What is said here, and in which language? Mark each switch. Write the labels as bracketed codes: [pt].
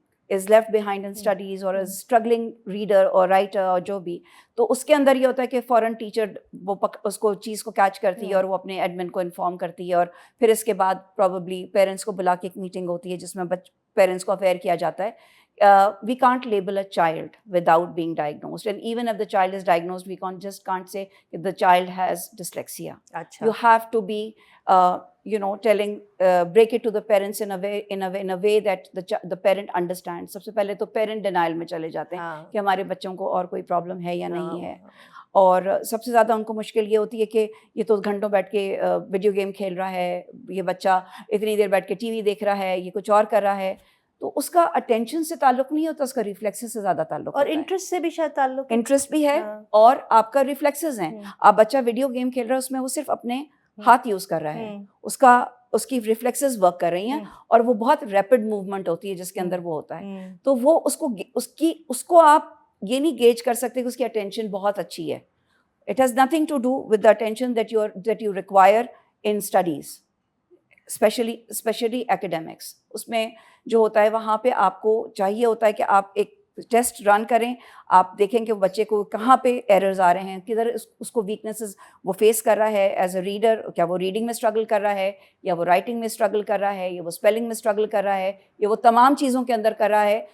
[en] is left behind in studies or is struggling reader or writer [ur] اور جو بھی, تو اس کے اندر یہ ہوتا ہے کہ فوراً ٹیچر وہ اس کو چیز کو کیچ کرتی ہے اور وہ اپنے ایڈمن کو انفارم کرتی ہے, اور پھر اس کے بعد پروبیبلی پیرنٹس کو بلا کے ایک میٹنگ ہوتی ہے جس میں پیرنٹس کو اویئر کیا جاتا ہے. [en] We can't label a child without being diagnosed, and even if the child is diagnosed, we can't say that the child has dyslexia. You have to be telling, break it to the parents in a way that the parent understands. [ur] سب سے پہلے تو parent denial میں چلے جاتے ہیں کہ ہمارے بچوں کو اور کوئی پرابلم ہے یا نہیں ہے, اور سب سے زیادہ ان کو مشکل یہ ہوتی ہے کہ یہ تو گھنٹوں بیٹھ کے ویڈیو گیم کھیل رہا ہے, یہ بچہ اتنی دیر بیٹھ کے ٹی وی دیکھ رہا ہے, یہ کچھ اور کر رہا ہے, تو اس کا اٹینشن سے تعلق نہیں ہوتا, اس کا ریفلیکسز سے زیادہ تعلق اور انٹرسٹ سے بھی شاید تعلق, انٹرسٹ بھی ہے اور آپ کا ریفلیکسز ہیں. آپ بچہ ویڈیو گیم کھیل رہا ہے, اس میں وہ صرف اپنے ہاتھ یوز کر رہا ہے, اس کی ریفلیکسز ورک کر رہی ہیں, اور وہ بہت ریپڈ موومنٹ ہوتی ہے جس کے اندر وہ ہوتا ہے, تو وہ اس کو آپ یہ نہیں گیج کر سکتے کہ اس کی اٹینشن بہت اچھی ہے. [en] It has nothing to do with the attention that you require in studies, especially academics. [ur] اس میں جو ہوتا ہے وہاں پہ آپ کو چاہیے ہوتا ہے کہ آپ ایک ٹیسٹ رن کریں, آپ دیکھیں کہ بچے کو کہاں پہ ایررز آ رہے ہیں, کدھر اس کو ویکنیسز وہ فیس کر رہا ہے [en] as a reader, [ur] کیا وہ ریڈنگ میں اسٹرگل کر رہا ہے, یا وہ رائٹنگ میں اسٹرگل کر رہا ہے, یا وہ اسپیلنگ میں اسٹرگل کر رہا ہے, یا وہ تمام چیزوں کے اندر کر رہا ہے.